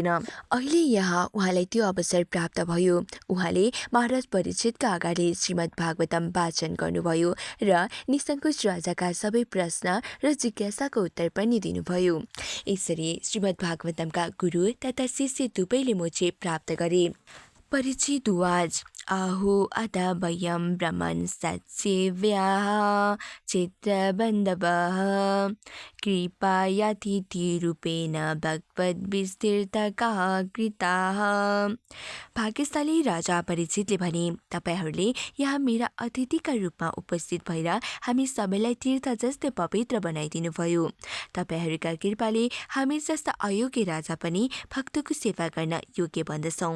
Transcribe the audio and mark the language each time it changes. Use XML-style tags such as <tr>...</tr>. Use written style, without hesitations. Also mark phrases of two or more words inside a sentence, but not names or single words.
<ne>अहिले यहाँ उहाँलाई त्यो अवसर प्राप्त भयो। उहाँले महाराज परीक्षितका अगाडि श्रीमद् भागवतम वाचन गर्नुभयो र निसङ्कोच राजाका सबै प्रश्न र जिज्ञासाको उत्तर पनि दिनुभयो। यसरी श्रीमद् भागवतमका गुरु तथा शिष्य दुवैले मोक्ष प्राप्त गरे।</ne> <sa>परीक्षित उवाच आहु अथ वयं ब्रह्मन् सत्सेव्याः चित्रबन्धवः कृपायातिथिरूपेण भगवद्विस्तीर्तकाः कृताः।</sa> <ne>भाग्यशाली राजा परीक्षितले भने, तपाईहरूले यहाँ मेरा अतिथिका रूपमा उपस्थित भएर हामी सबैलाई तीर्थ जस्तै पवित्र बनाइदिनुभयो। तपाईहरूका कृपाले हामी जस्ता अयोग्य राजा पनि भक्तको सेवा गर्न योग्य बन्दछौँ।</ne>